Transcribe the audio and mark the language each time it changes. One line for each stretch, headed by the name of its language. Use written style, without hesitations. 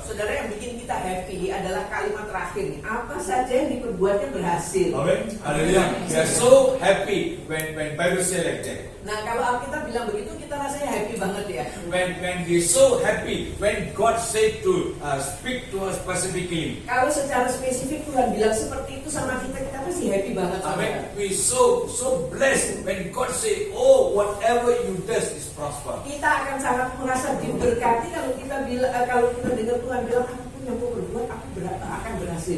Indonesian: Saudara, yang bikin kita happy adalah kalimat terakhir nih. Apa saja yang diperbuatnya berhasil. Amen. Hallelujah.
English: We are so happy when Bible say like that.
Indonesian: Nah, kalau Alkitab bilang begitu, kita rasanya happy banget ya.
English: When we so happy when God said to speak to us specifically.
Indonesian: Kalau secara spesifik Tuhan bilang seperti itu sama kita, kita pasti happy banget.
English: Amen. We so blessed when God say, oh, whatever you does is prosper.
Indonesian: Kita akan sangat merasa diberkati kalau kita dengar Tuhan bilang apapun yang kau berbuat, akan berhasil.